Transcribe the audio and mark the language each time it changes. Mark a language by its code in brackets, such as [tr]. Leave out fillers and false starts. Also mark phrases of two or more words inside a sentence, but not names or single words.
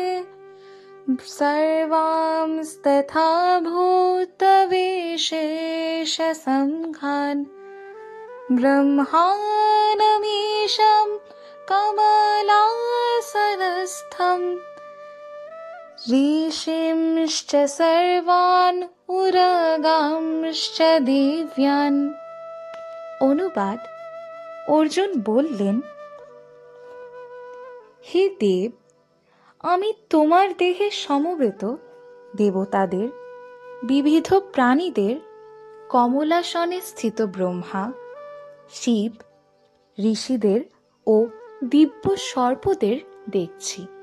[sa] सर्वांस्तथा भूतविशेषसङ्घान् ब्रह्माणमीशं कमलासनस्थं ऋषींश्च सर्वान् उरगांश्च दिव्यान्। [bn] অনুবাদ। অর্জুন বললেন, হে দেব, আমি তোমার দেহে সমবেত দেবতাদের, বিবিধ প্রাণীদের, কমলাসনে স্থিত ব্রহ্মা, শিব, ঋষিদের ও দিব্য সর্পদের দেখছি।